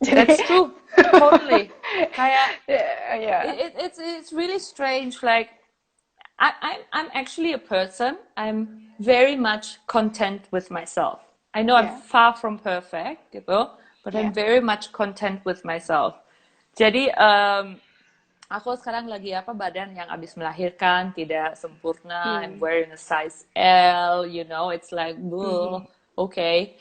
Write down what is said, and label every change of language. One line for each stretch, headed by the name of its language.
English: That's true, totally. Kayak, it's really strange. Like, I'm actually a person. I'm very much content with myself. I know I'm far from perfect, gitu, but I'm very much content with myself.
Indonesian: Jadi aku sekarang lagi badan yang habis melahirkan, tidak sempurna.
English: I'm wearing a size L, you know, it's like, okay.